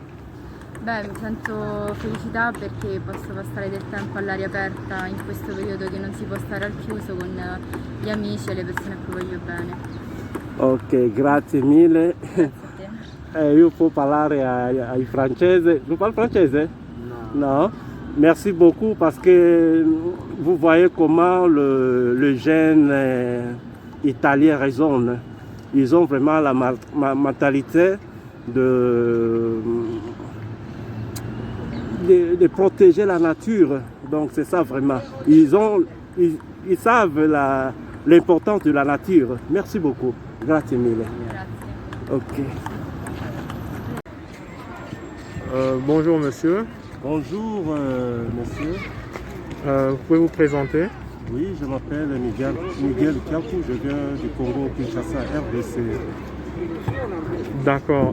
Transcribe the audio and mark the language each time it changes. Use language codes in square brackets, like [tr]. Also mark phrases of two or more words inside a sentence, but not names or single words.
[it] Beh, mi sento felicità perché posso passare del tempo all'aria aperta in questo periodo che non si può stare al chiuso con gli amici e le persone a cui voglio bene. Ok, grazie mille. Io può parlare ai francese. [fr] Tu parles français? Non. Merci beaucoup parce que vous voyez comment le jeune italien raisonne. Ils ont vraiment la mentalité de protéger la nature. Donc c'est ça vraiment. Ils savent l'importance de la nature. Merci beaucoup. [it] Grazie mille. Grazie. Ok. [fr] Bonjour monsieur. Bonjour monsieur. Vous pouvez vous présenter? Oui, je m'appelle Miguel Kiakou, je viens du Congo Kinshasa, RDC. D'accord.